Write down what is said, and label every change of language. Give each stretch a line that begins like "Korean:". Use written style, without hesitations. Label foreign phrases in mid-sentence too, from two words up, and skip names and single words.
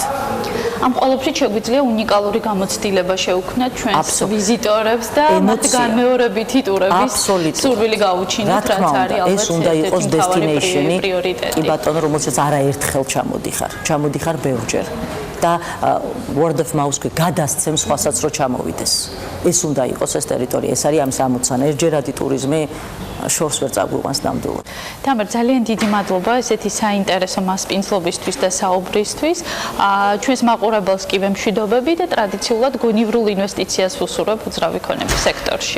Georgian: ამ ყველაფრით შეგვიძლია უნიკალური გამოცდილება შეუქმნათ ჩვენს ვიზიტორებს და მათ განმეორებითი ტურების სურვილი გაუჩინოთ, რაც არის ალბათ ეს უნდა იყოს დესტინეიშენი, პრიორიტეტი. კი ბატონო, რომელსაც არაერთხელ ჩამოდიხარ ბევრჯერ. და
English: word of mouth
Georgian: გადასცემს სხვასაც რომ ჩამოვიდეს. ეს უნდა იყოს ეს ტერიტორია, ეს არის ამის ამოცანა, ერთჯერადი ტურიზმი შორს ვერ წაგვიყვანს ნამდვილად. თამარ, ძალიან დიდი მადლობა ესეთი საინტერესო მასპინძლობისთვის და საუბრისთვის. ჩვენს მაყურებელს კი ვემშვიდობები და ტრადიციულად გონივრულ ინვესტიციას ვუსურვებ უძრავი ქონების სექტორში.